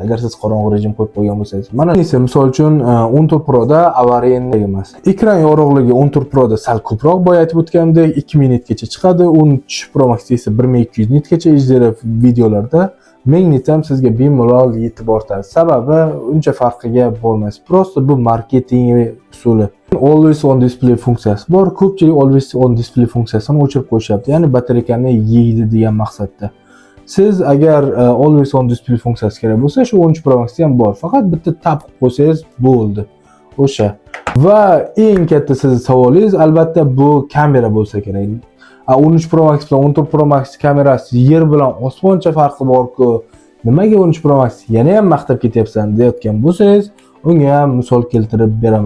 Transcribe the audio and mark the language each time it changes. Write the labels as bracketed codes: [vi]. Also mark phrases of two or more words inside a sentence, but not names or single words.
[uz] Agar siz qorong'u rejim qo'yib qo'ygan bo'lsangiz. Mana esa misol uchun 14 Pro da avariya emas. Ekran yorug'ligi 14 Pro da sal ko'proq, boya aytib o'tganimdek 2000 nitgacha chiqadi. 13 Pro Max esa 1200 nitgacha HDR videolarda 1000 nit ham sizga bemalol yetib ortadi. Sababi uncha farqiga bo'lmaysiz. Prosta bu marketing usuli. [en] Always on display [uz] funksiyasi bor. Ko'pchilik [en] always on display [uz] funksiyasini o'chirib qo'yishyapti. Ya'ni batareykani yeydi degan maqsadda. Siz agar [en] always on display [uz] funksiyasi kerak bo'lsa, shu 13 Pro Max ham bor. Faqat bitta tab qilib qo'ysangiz bo'ldi. O'sha. Va eng katta sizning savolingiz albatta bu kamera bo'lsa kerak. 13 Pro Max bilan 14 Pro Max kamerasi yer bilan osmoncha farqi bor-ku. Nimaga 13 Pro Max yana ham maqtab ketyapsan deyotgan bo'lsangiz, unga ham misol keltirib beraman.